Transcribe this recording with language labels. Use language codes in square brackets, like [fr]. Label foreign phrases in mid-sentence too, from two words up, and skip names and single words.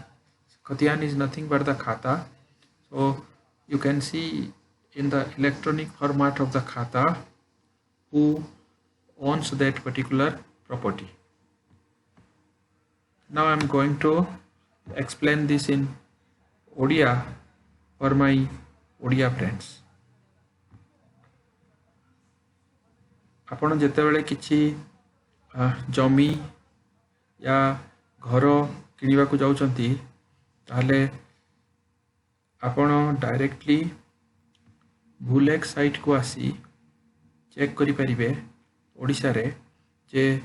[en] Khatian is nothing but the khata. So you can see in the electronic format of the khata who owns that particular property. Now I am going to explain this in Odia for my Odia friends. [or] ଆପଣ ଯେତେବେଳେ କିଛି ଜମି ବା ଘର କିଣିବା କୁ ଯାଉଛନ୍ତି ତାଲେ ଆପଣ ଡାଇରେକ୍ଟଲି ଭୁଲେଖ ସାଇଟ କୁ ଆସି ଚେକ କରି ପାରିବେ ଓଡ଼ିଶା ରେ ଯେ